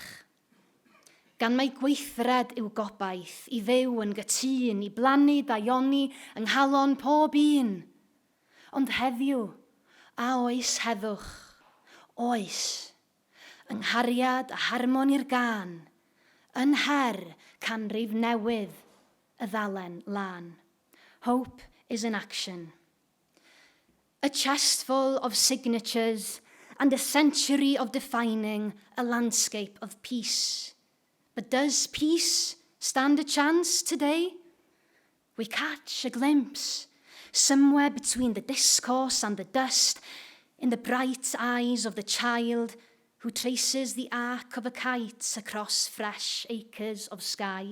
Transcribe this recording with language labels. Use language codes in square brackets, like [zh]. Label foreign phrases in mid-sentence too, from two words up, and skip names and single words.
[cy] Gan mai gweithred yw gobaith i ddew yn gytun, i blannu daioni yng nghalon pob un. Ond heddiw, a oes heddwch, oes, yng nghariad a harmon i'r gan, yn her canrif newydd y ddalen lan. [en] Hope is in action. A chest full of signatures and a century of defining a landscape of peace. But does peace stand a chance today? We catch a glimpse, somewhere between the discourse and the dust, in the bright eyes of the child who traces the arc of a kite across fresh acres of sky.